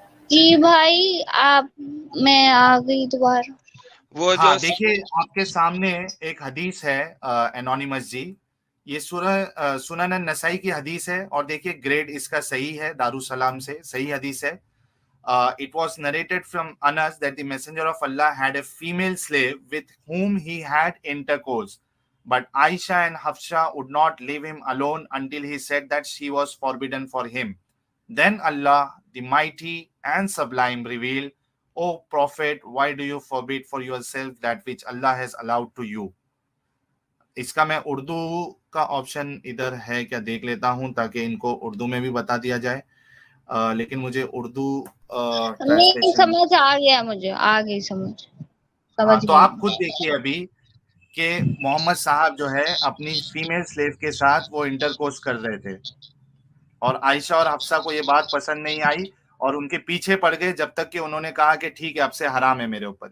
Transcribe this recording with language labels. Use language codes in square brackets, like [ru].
[ur] جی بھائی, آپ میں آ گئی دوبارہ. وہ جو دیکھیے آپ کے سامنے ایک حدیث ہے انونیمس جی. یہ سنن النسائی کی حدیث ہے, اور دیکھیے گریڈ اس کا صحیح ہے, دارالسلام سے صحیح حدیث ہے. [en] It was narrated from Anas that the messenger of Allah had a female slave with whom he had intercourse, but Aisha and Hafsa would not leave him alone until he said that she was forbidden for him. Then Allah, the mighty and sublime, revealed, O Prophet, why do you forbid for yourself that which Allah has allowed to you? [ur] اس کا میں اردو کا option ادھر ہے کیا دیکھ لیتا ہوں تاکہ ان کو اردو میں بھی بتا دیا جائے. لیکن مجھے اردو نہیں سمجھ آ گیا, مجھے آ گئی سمجھ. تو آپ خود دیکھیے ابھی کہ محمد صاحب جو ہے اپنی فیمیل سلیو کے ساتھ وہ انٹرکورس کر رہے تھے, اور عائشہ اور حفصہ کو یہ بات پسند نہیں آئی اور ان کے پیچھے پڑ گئے جب تک کہ انہوں نے کہا کہ ٹھیک ہے اب سے حرام ہے میرے اوپر.